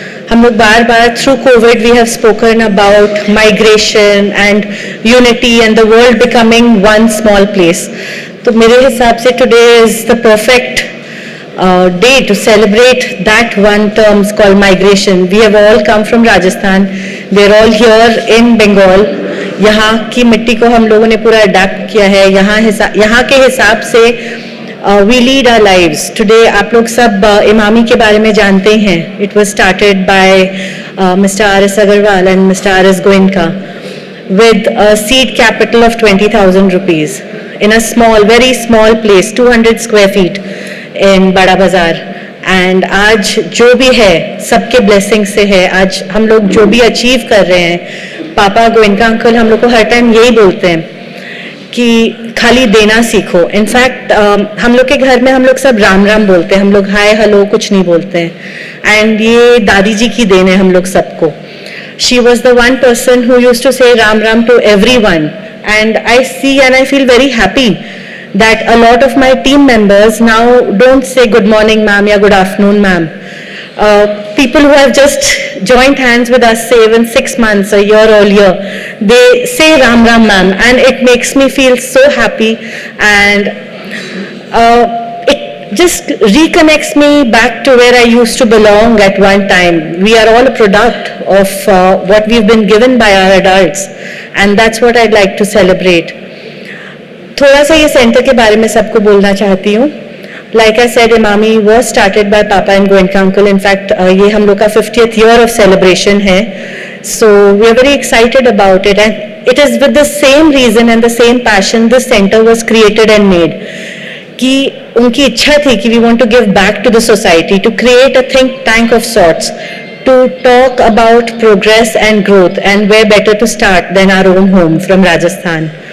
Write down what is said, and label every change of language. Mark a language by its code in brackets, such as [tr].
[hi] हम लोग बार-बार [en] through COVID we have spoken about migration and unity and the world becoming one small place. [hi] तो मेरे हिसाब से [en] today is the perfect day to celebrate that one terms called migration. We have all come from Rajasthan. We are all here in Bengal. [hi] यहाँ की मिट्टी को हम लोगों ने पूरा अडैप्ट किया है. यहाँ के हिसाब से [en] we lead our lives. [hi] Today आप लोग सब इमामी के बारे में जानते हैं. [en] It was started by Mr. R.S. Agarwal and Mr. R.S. Goenka with a seed capital of 20,000 rupees in a small, very small place, 200 square feet in Bada Bazaar. [hi] And आज जो भी है सबके ब्लेसिंग से है. आज हम लोग जो भी अचीव कर रहे हैं, पापा गोयनका अंकल हम लोग को हर टाइम यही बोलते हैं कि खाली देना सीखो. इनफैक्ट हम लोग के घर में हम लोग सब राम राम बोलते हैं. हम लोग हाय हेलो कुछ नहीं बोलते हैं. एंड ये दादी जी की देन है हम लोग सबको. [en] She was the one person who used to say Ram Ram to everyone. And I see and I feel very happy that a lot of my team members now don't say good morning ma'am या good afternoon ma'am. People who have just joined hands with us, say even 6 months, a year earlier, they say Ram Ram ma'am, and it makes me feel so happy, and it just reconnects me back to where I used to belong at one time. We are all a product of what we've been given by our adults, and that's what I'd like to celebrate. [hi] थोड़ा सा ये centre के बारे में सबको बोलना चाहती हूँ. [en] Like I said, Imami was started by Papa and Goenka uncle. In fact, [hi] ये हम लोग का [en] 50th year of celebration [hi] है. [en] So we are very excited about it, and it is with the same reason and the same passion this center was created and made. [hi] कि उनकी इच्छा थी कि [en] we want to give back to the society, to create a think tank of sorts, to talk about progress and growth, and where better to start than our own home from Rajasthan.